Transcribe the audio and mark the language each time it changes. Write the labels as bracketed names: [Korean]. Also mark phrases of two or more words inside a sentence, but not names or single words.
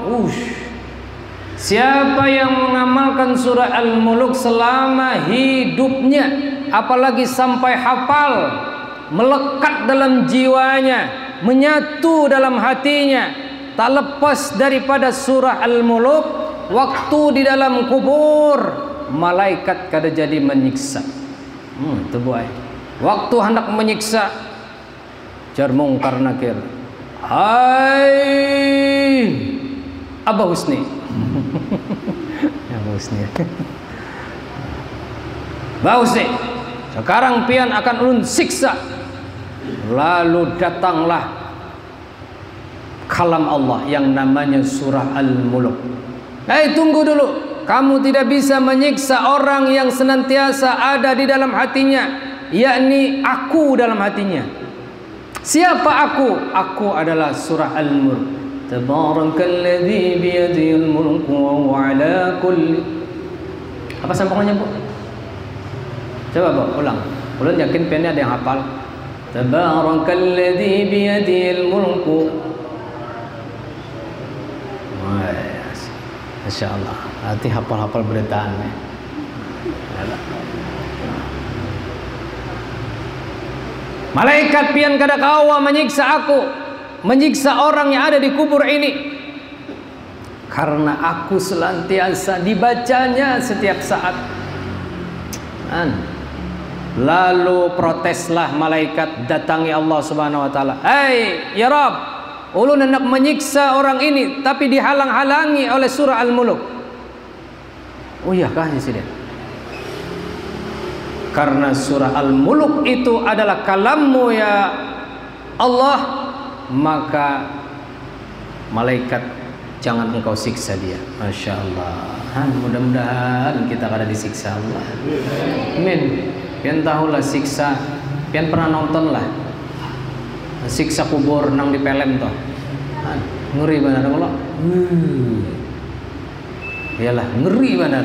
[Indonesian] Siapa yang mengamalkan surah Al-Mulk selama hidupnya, apalagi sampai hafal, melekat dalam jiwanya, menyatu dalam hatinya, tak lepas daripada surah Al-Mulk, waktu di dalam kubur malaikat kada jadi menyiksa. Itu boy. Waktu hendak menyiksa, jar mungkar nakir, hai Abah Husni. Abah Husni. [Banjar] Abah Husni, sekarang pian akan ulun siksa. [Indonesian] Lalu datanglah kalam Allah yang namanya surah Al-Mulk. Tunggu dulu. Kamu tidak bisa menyiksa orang yang senantiasa ada di dalam hatinya, yakni aku dalam hatinya. Siapa aku? Aku adalah surah Al-Mulk. [Arabic] تبارك الذي بيده الملك وهو على كل. [Indonesian] Apa sambungannya, Bu? Coba, Bu, ulang. [Banjar] Ulun yakin pennya ada yang hafal. [Arabic] تبارك الذي بيده الملك. ما شاء الله. [Indonesian] Nanti hafal-hafal beritaan. Malaikat pian kada kawa menyiksa aku, menyiksa orang yang ada di kubur ini, karena aku senantiasa dibacanya setiap saat. Lalu proteslah malaikat, datangi Allah [Arabic] سبحانه وتعالى. [Indonesian] Hai [Arabic] يا رب, [Indonesian] ulun hendak menyiksa orang ini tapi dihalang-halangi oleh surah Al-Mulk. Oh iya kah di sini? Karena surah Al-Mulk itu adalah kalammu ya Allah, maka malaikat jangan engkau siksa dia. [Arabic] ما شاء الله. [Indonesian] Mudah-mudahan kita kada disiksa Allah. Amin. [Banjar] Pian tahulah siksa, pian pernah nonton lah siksa kubur nang di pelem toh. [Indonesian] Ngeri benar Allah. Iyalah ngeri benar.